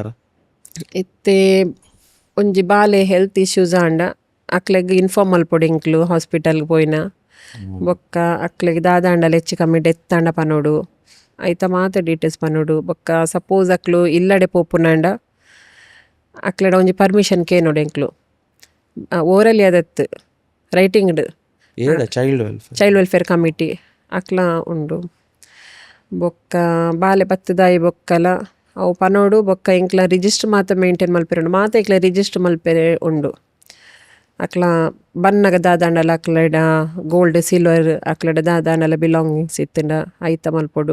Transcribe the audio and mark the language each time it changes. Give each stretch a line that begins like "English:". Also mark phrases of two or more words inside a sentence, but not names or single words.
Tulu: ಇತ್ತೆ ಒಂಜಿ ಬಾಲೆ
English: health issues
Tulu: ಆಂಡ ಅಕ್ಲೆಗ್ ಇನ್ಫಾರ್ಮ್ ಮಲ್ಪೊಡು ಇಂಕ್ಲು ಹಾಸ್ಪಿಟಲ್ಗೆ ಪೋಯಿನ. ಬೊಕ್ಕ ಅಕ್ಲೆಗ್ ದಾದಾಂಡಲ ಹೆಚ್ಚು ಕಮ್ಮಿ ಡೆತ್ ಆಂಡ ಪನೋಡು ಐತ ಮಾತ ಡೀಟೇಲ್ಸ್ ಪನೋಡು. ಬೊಕ್ಕ ಸಪೋಸ್ ಅಕ್ಲು ಇಲ್ಲಡೆ ಪೋಪುನಾಂಡ ಅಕ್ಲೆಡ ಒಂಜಿ ಪರ್ಮಿಷನ್ ಕೇನೋಡು ಎಂಕ್ಲು ಓರಲಿ ಅದತ್ತು
English: writing child welfare committee
Tulu: ಅಕ್ಲ ಉಂಡು. ಬೊಕ್ಕ ಬಾಲೆ ಬತ್ತದಾಯಿ ಬೊಕ್ಕಲ ಅವು ಪನೋಡು. ಬೊಕ್ಕ ಇಂಕ್ಲ ರಿಜಿಸ್ಟರ್ ಮಾತ ಮೇಂಟೈನ್ ಮಲ್ಪೆರೆ ಉಂಡು ಮಾತ ಇಕ್ಲ ರಿಜಿಸ್ಟರ್ ಮಲ್ಪೆರೆ ಉಂಡು. ಅಕ್ಲ ಬನ್ನಗ ದಾದಾಂಡಲ ಅಕ್ಲಡ
English: gold silver
Tulu: ಅಕ್ಲಡ ದಾದಾಂಡಲ ಬಿಲಾಂಗಿಂಗ್ಸ್ ಇತ್ತಂಡ ಐತ ಮಲ್ಪೊಡು.